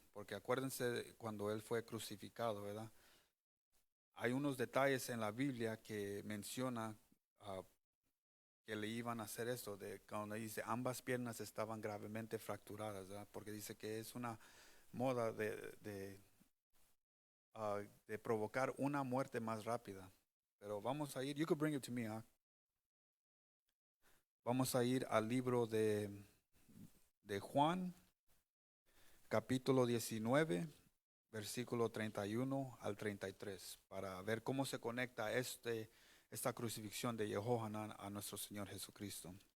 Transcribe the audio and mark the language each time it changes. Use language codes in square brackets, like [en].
[es] Porque acuérdense cuando Él fue crucificado, ¿verdad? Hay unos detalles en la Biblia que menciona que le iban a hacer esto, de cuando dice ambas piernas estaban gravemente fracturadas, ¿verdad? Porque dice que es una moda de provocar una muerte más rápida. Pero vamos a ir, [en] you could bring it to me, huh? [es] Vamos a ir al libro de Juan, capítulo 19, versículo 31 al 33, para ver cómo se conecta esta crucifixión de Jehohanan a nuestro Señor Jesucristo.